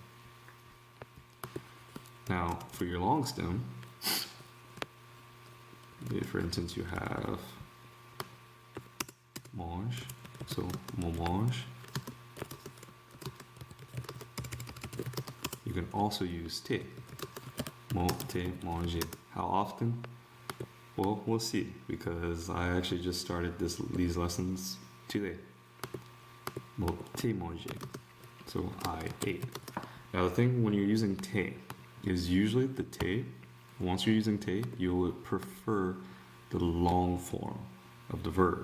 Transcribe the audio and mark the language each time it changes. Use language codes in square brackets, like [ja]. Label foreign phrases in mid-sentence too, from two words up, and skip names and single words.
[en] Now, for your long stem, for instance, you have mange, [mfe] so mo mange. [en] You can also use te, [mfe] mo te manger. [en] How often? Well, we'll see, because I actually just started these lessons today. [mfe] Mo te manger. [en] So I ate. Now the thing when you're using te is usually the te, once you're using te, you'll prefer the long form of the verb.